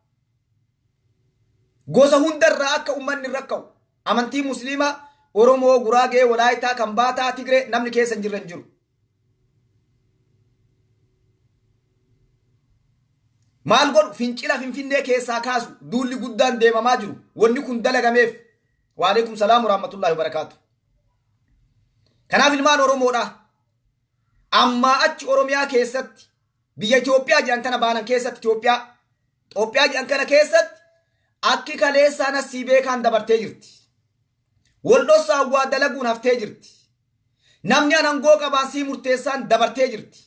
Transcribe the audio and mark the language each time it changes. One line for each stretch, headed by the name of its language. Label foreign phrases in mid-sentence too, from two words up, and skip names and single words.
Oromo: Gosa hundarraa akka ummanni rakka'u. Amantii musliimaa Oromoo, Guraagee, Walaayitaa, Kambaataa, Tigree namni keessa hin jirre hin jiru. Maal godhu? Fincila Finfinnee keessaa kaasu duulli guddaan deemamaa jiru. Wanni kun dalagameef.
Arabic: وعليكم السلام ورحمة الله وبركاته.
Oromo: Kanaaf ilmaan Oromoodha. Amma achi Oromiyaa keessatti biyya Itoophiyaa jedhan tana baanan keessatti Itoophiyaa jedhan kana keessatti akki kaleessaan asii beekaan dabartee jirti. Waldhossaan waa dalaguun haftee jirti. Namni anangoo qabaasii murteessaan dabartee jirti.